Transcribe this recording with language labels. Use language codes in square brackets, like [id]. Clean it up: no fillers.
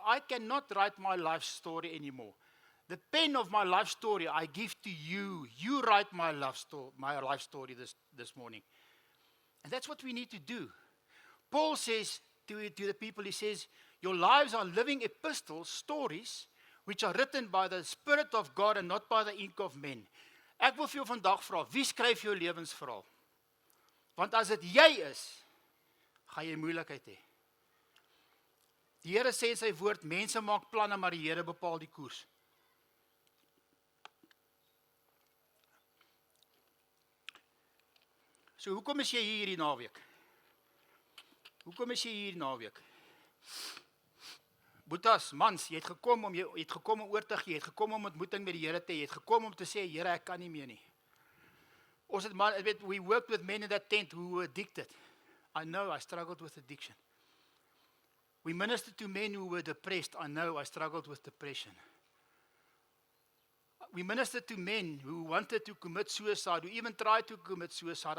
[en] I cannot write my life story anymore. The pen of my life story I give to you. You write my life story this morning. And that's what we need to do. Paul says to the people, he says, your lives are living epistles, stories, which are written by the Spirit of God and not by the ink of men. [af] Ek wil vir jou vandag vra, wie skryf jou lewensverhaal? Want as dit jy is, gaan jy moeilikheid hê. Die Here sê in sy woord, mense maak planne, maar die Here bepaal die koers. So hoekom is jy hier hierdie naweek? Hoekom is jy hier hierdie naweek? Boetas, mans, jy het gekom om oor te gee, jy het gekom om ontmoeting met die Here te hê, jy het gekom om te sê, Here, ek kan nie meer nie. Ons het man, [en] we worked with men in that tent who were addicted. I know I struggled with addiction. We ministered to men who were depressed. I know I struggled with depression. We ministered to men who wanted to commit suicide, who even tried to commit suicide.